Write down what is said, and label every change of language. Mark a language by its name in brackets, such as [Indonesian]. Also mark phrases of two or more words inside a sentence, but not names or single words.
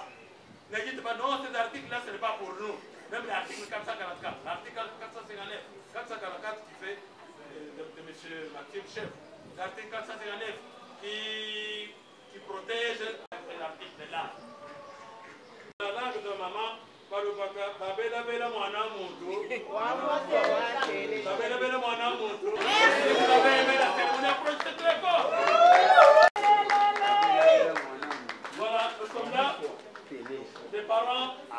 [French] Ne dites pas non, ces articles-là, ce n'est pas pour nous. Même l'article 444, l'article 459, 444 qui fait de M. Maxime Chef, l'article 459 qui protège l'article là. La langue de maman, [Lingala] babela bela mwana muntu. Babela bela mwana muntu. [French] C'est très fort. Voilà, nous sommes là. Des parents.